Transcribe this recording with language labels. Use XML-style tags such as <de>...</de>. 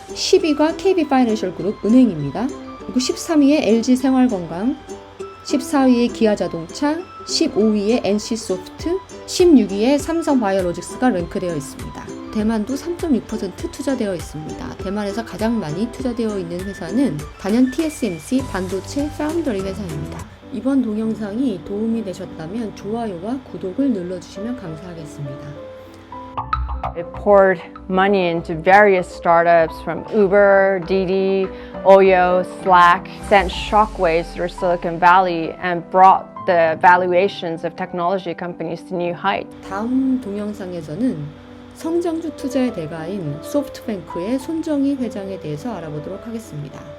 <ko>10위가 KB파이낸셜 그룹 은행입니다. 그리고 13위에 LG생활건강, 14위에 기아자동차, 15위에 NC소프트, 16위에 삼성바이오로직스가 랭크되어 있습니다. 대만도 3.6% 투자되어 있습니다. 대만에서 가장 많이 투자되어 있는 회사는 단연 TSMC 반도체 파운더리 회사입니다. 이번 동영상이 도움이 되셨다면 좋아요와 구독을 눌러주시면 감사하겠습니다.</ko> <en>It poured money into various startups from Uber, Didi, Oyo, Slack, sent shockwaves through Silicon Valley and brought the valuations of technology companies to new heights.</en> <ko>다음 동영상에서는 성장주 투자의 대가인 소프트뱅크의 손정희 회장에 대해서 알아보도록 하겠습니다.</ko>